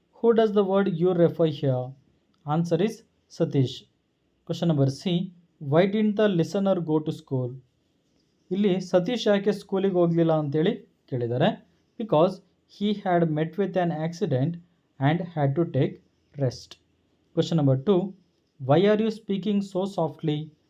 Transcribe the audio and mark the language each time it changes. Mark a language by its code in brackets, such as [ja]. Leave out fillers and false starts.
[en] Who does the word you refer here? Answer is Satish. Question number C. Why didn't the listener go to school? [kn] ಇಲ್ಲಿ ಸತೀಶ್ ಯಾಕೆ ಸ್ಕೂಲಿಗೆ ಹೋಗಲಿಲ್ಲ ಅಂತೇಳಿ ಕೇಳಿದ್ದಾರೆ. [en] Because he had met with an accident and had to take rest. Question number 2. Why are you speaking so softly?